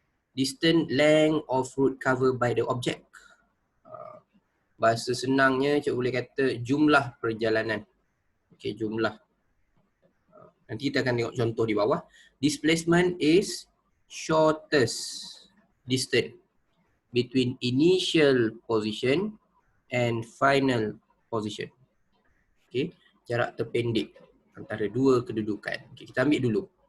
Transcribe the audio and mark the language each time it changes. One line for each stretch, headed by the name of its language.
English: Distance, length of route covered by the object.
Malay: Bahasa senangnya cikgu boleh kata jumlah perjalanan. Okay, jumlah. Nanti kita akan tengok contoh di bawah.
English: Displacement is shortest distance between initial position and final position.
Malay: Okay, jarak terpendek antara dua kedudukan. Okay, kita ambil dulu.